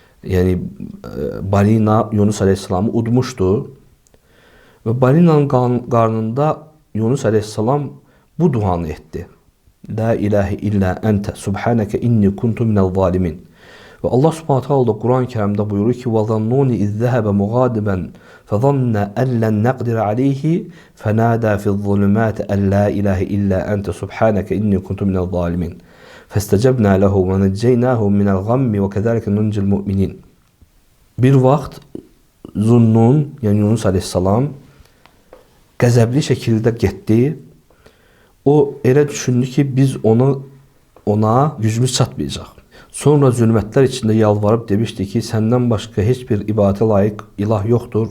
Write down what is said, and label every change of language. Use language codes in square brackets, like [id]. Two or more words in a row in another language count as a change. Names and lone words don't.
[az] yəni balina Yunus əleyhissalamı udmuşdu və balinanın qarnında Yunus əleyhissalam bu duanı etdi. [ar] لا إله إلا أنت سبحانك إني كنت من الظالمين. [az] Və Allah Subhanahu taala da Quran-ı Kərimdə buyurur ki: [ar] "وذا النون إذ ذهب مغاضبا فظن أن لن نقدر عليه فنادى في الظلمات أن لا إله إلا أنت سبحانك إني كنت من الظالمين. فاستجبنا له ونجيناه من الغم وكذلك ننجي المؤمنين." [az] Bir vaxt Zunnun, yəni Yunus əleyhissalam qəzəbli şəkildə getdi. O elə düşündü ki, biz ona gücümüz çatmayacaq. Sonra zülmətlər içində yalvarıb demişdi ki, səndən başqa heç bir ibadətə layiq ilah yoxdur.